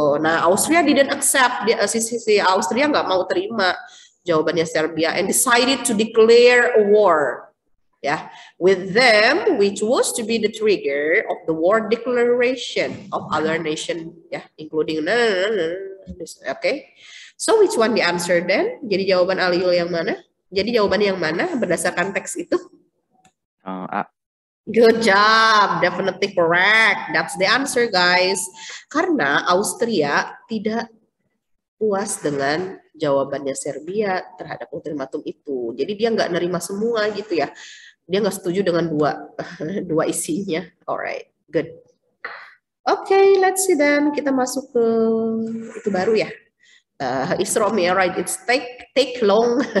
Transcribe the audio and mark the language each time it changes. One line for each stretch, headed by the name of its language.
English: Nah, Austria didn't accept,
Indonesian: si Austria nggak mau terima jawabannya Serbia
English: and decided to declare a war. Ya, with them, which was to be the trigger of the war declaration of other nation, ya, including okay. So which one the answer then?
Indonesian: Jadi jawaban Aliul yang mana? Jadi jawabannya yang mana berdasarkan teks itu? A.
English: Good job, definitely correct. That's the answer, guys.
Indonesian: Karena Austria tidak puas dengan jawabannya Serbia terhadap ultimatum itu. Jadi dia nggak nerima semua gitu ya. Dia nggak setuju dengan dua isinya.
English: Alright, good. Okay, let's see then.
Indonesian: Kita masuk ke itu baru ya.
English: Isra Mi'raj, it's take long.